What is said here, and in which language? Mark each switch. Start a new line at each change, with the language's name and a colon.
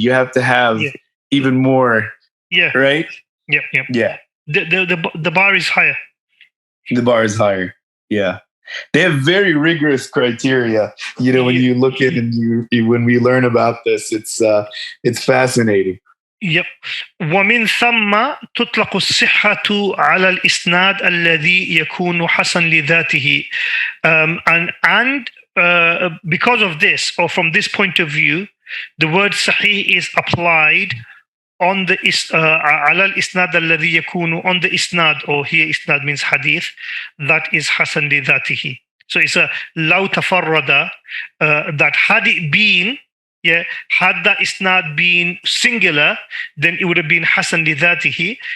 English: You have to have even more. Yeah. Right? Yeah. Yeah. The bar is higher. The bar is higher. Yeah. They have very rigorous criteria. When you look at and when we learn about this, it's fascinating. Yep.
Arabic: ومن ثم تطلق الصحة على الإسناد الذي يكون حسن لذاته.
English: And because of this, or from this point of view, the word sahih is applied on the
Arabic: على الإسناد الذي يكون,
English: on the isnad, or here isnad means hadith, that is حسن لذاته. So it's a
Arabic: لو تفرد,
English: that had it been, had that isnad been singular, then it would have been hasan li dhatihi.